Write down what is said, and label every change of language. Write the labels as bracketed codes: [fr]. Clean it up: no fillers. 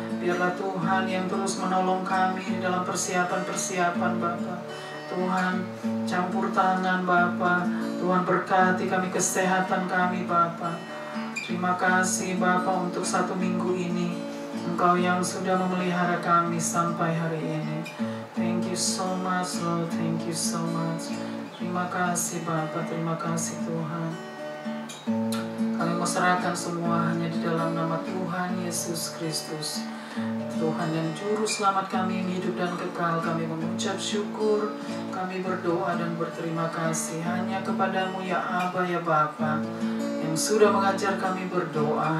[id] Biarlah Tuhan yang terus menolong kami di dalam persiapan-persiapan Bapa. Tuhan campur tangan Bapa. Tuhan berkati kami, kesehatan kami Bapa. Terima kasih Bapa untuk 1 minggu ini. Engkau yang sudah memelihara kami sampai hari ini. [en] Thank you so much Lord, thank you so much. [id] Terima kasih Bapa, terima kasih Tuhan. Kami mau serahkan semua hanya di dalam nama Tuhan Yesus Kristus. Tuhan yang juru selamat kami yang hidup dan kekal, kami mengucap syukur, kami berdoa dan berterima kasih hanya kepadamu ya Aba ya Bapa, yang sudah mengajar kami berdoa.